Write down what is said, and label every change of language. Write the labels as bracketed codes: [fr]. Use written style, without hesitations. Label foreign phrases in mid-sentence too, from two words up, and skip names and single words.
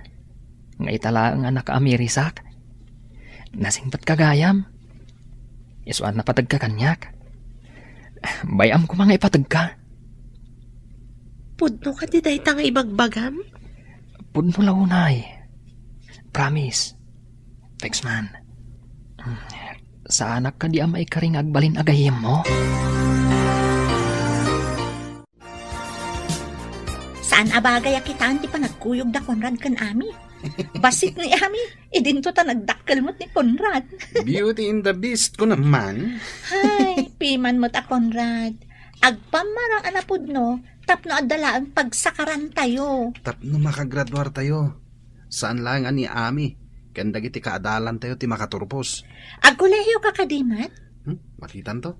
[ilo] Nga itala ang anak ka amirisak. Nasingpat ka gayam. Isuan na patag ka kanyak. Bayam ko mga ipatag ka. Pudno ka di dahi nga ibagbagam? Pudno launay. Promise. [en] Thanks man. [ilo] Sa anak ka di amay karing agbalin agayim mo? Saan abagay akitaan ti panagkuyog da Conrad kan Ami? Basit ni Ami, idinto ta nagdakkel mo't ni Conrad. Beauty and the Beast ko naman. Hay, piman mo't a Conrad. Agpamarang anapod no, tapno adalaan pagsakaran tayo. Tapno makagraduar tayo. Saan lang ani Ami? Kandag iti kaadalan tayo ti makaturpos. Agkolehiyo ka kadimat? Makitan to.